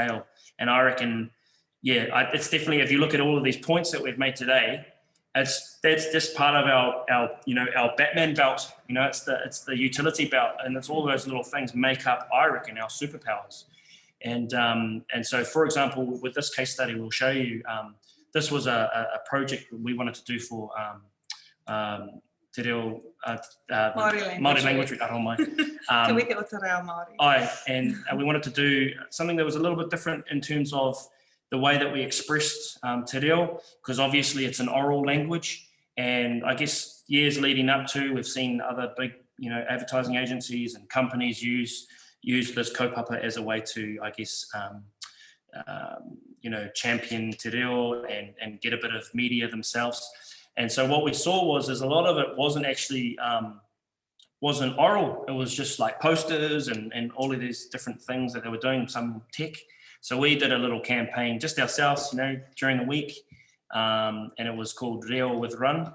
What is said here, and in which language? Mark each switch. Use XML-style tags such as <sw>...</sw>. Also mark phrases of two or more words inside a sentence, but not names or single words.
<en>And I reckon, it's definitely, if you look at all of these points that we've made today, that's just part of our our Batman belt. It's the utility belt, and it's all those little things make up, I reckon, our superpowers. And so, for example, with this case study, we'll show you. This was a project we wanted to do for</en> <mi>te reo Māori</mi> <en>language. Can we get with</en> <mi>te reo Māori?</mi> <en>And we wanted to do something that was a little bit different in terms of the way that we expressed</en> <mi>te reo,</mi> <en>because obviously it's an oral language, and I guess years leading up to, we've seen other big advertising agencies and companies use this kaupapa as a way to, I guess, champion</en> <mi>te reo</mi> <en>and get a bit of media themselves. And so what we saw was a lot of it wasn't actually wasn't oral. It was just like posters and all of these different things that they were doing, some tech. So we did a little campaign just ourselves, during the week, and it was called Reo with Run.</en>